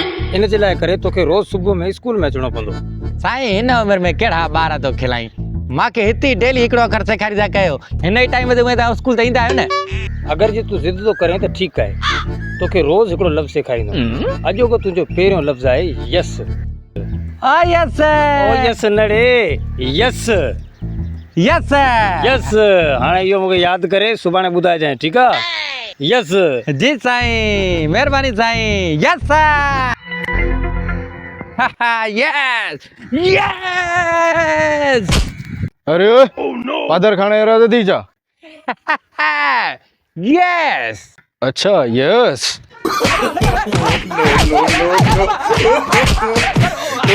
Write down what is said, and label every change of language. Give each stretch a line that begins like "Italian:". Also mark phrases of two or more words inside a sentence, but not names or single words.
Sindhi: इन जे लाइ करे तोखे रोज़ सुबुह में स्कूल में अचिणो पवंदो। साईं हिन उमिरि में कहिड़ा ॿार तो खिलाई, मूंखे हिते डेली हिकिड़ो अखर सेखारींदा कयो। हिन ई टाइम ते उहे तव्हां स्कूल त ईंदा आहियो न। अगरि जे तूं ज़िद थो करें त ठीकु आहे, तोखे रोज़ हिकिड़ो लफ़्ज़ सेखारींदुमि। अॼोको तुंहिंजो पहिरियों लफ़्ज़ आहे यस।
English: oh yes oh yes
Sindhi: न रे, यस यस यस। हाणे इहो मूंखे यादि करे सुभाणे ॿुधाइजांइ, ठीकु आहे? यस जी साईं, महिरबानी साईं।
English: yes yes yes.
Sindhi: अरे पादर खाने इरादा थी जा? यस अच्छा यस।